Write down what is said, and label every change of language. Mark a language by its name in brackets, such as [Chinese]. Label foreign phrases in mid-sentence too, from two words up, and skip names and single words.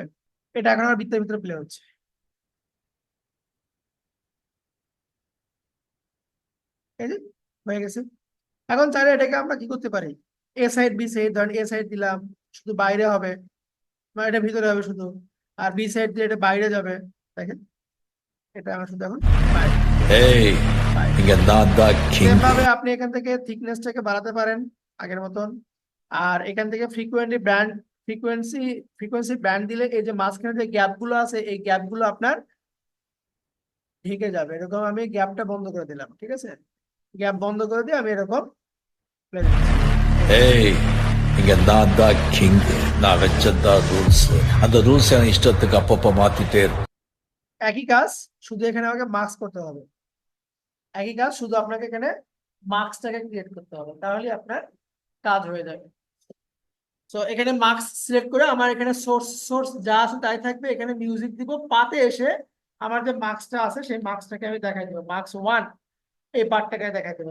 [Bangla] এটা এখন আমার ভিতরে ভিতরে প্লে হচ্ছে। এই যে হয়ে গেছে। এখন চাইলে এটাকে আমরা কি করতে পারি, [English] A side B side, [Bangla] ধরেন [English] A side [Bangla] দিলাম শুধু বাইরে হবে, মানে এটা ভিতরে হবে শুধু, আর [English] B side [Bangla] দিয়ে এটা বাইরে যাবে। দেখেন এটা আমার শুধু এখন বাইরে [English] Hey, [Bangla] বাইরে। [Tamil] இங்க நான் தான் [Bangla] সেম [English] king. [Bangla] ভাবে আপনি এখান থেকে থিকনেসটাকে বাড়াতে পারেন আগের মতন। আর এখান থেকে ফ্রিকোয়েন্সি [English] frequency band [Bangla] দিলে এই যে মাঝখানে যে গ্যাপ গুলো আছে, এই গ্যাপ গুলো আপনার ঢেকে যাবে। এরকম আমি গ্যাপটা বন্ধ করে দিলাম, ঠিক আছে? গ্যাপ বন্ধ করে দিয়ে আমি এরকম play দিচ্ছি। [Tamil] Hey, இங்க நான் தான் king. நான் வச்சதான் rules. அந்த rules என் இஷ்டத்துக்கு அப்பப்போ மாத்திட்டே இருப்பேன். [Bangla] একই কাজ, শুধু এখানে আমাকে মার্কস করতে হবে। একই কাজ, শুধু আপনাকে এখানে মার্কসটাকে ক্রিয়েট করতে হবে, তাহলে আপনার কাজ হয়ে যাবে। তো এখানে মার্কস সিলেক্ট করে আমার এখানে সোর্স যা আছে তাই থাকবে। এখানে মিউজিক দিব, পাতে এসে আমার যে মার্কসটা আছে সেই মার্কসটাকে আমি দেখাই দেবো, মার্কস 1 এই পার্টটাকে দেখাই দেবো।